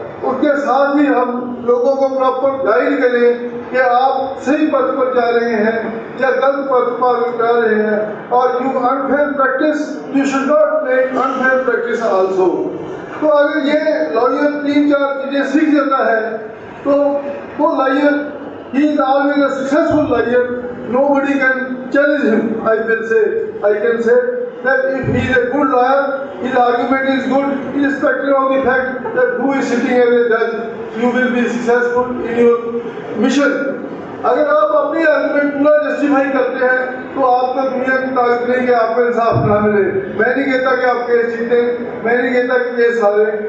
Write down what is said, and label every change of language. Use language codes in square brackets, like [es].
[hi] उसके साथ ही हम लोगों को प्रॉपर गाइड करें कि आप सही पथ पर जा रहे हैं या गलत पथ पर जा रहे हैं, और [en] You unfair practice, you should not make unfair practice also. [hi] तो अगर ये लॉयर 3-4 चीजें सीख जाता है, तो वो lawyer [en] he is always a successful lawyer, nobody can challenge him। I can say that if he is a good lawyer, his argument is good, irrespective of the fact that who is sitting as a judge, you will be successful in your mission। [hi] अगर आप अपनी argument पूरा justify करते हैं, तो आपको दुनिया की ताकत नहीं कि आपको इंसाफ ना मिले। मैं नहीं कहता कि आप केस जीते, मैं नहीं कहता कि केस हारे।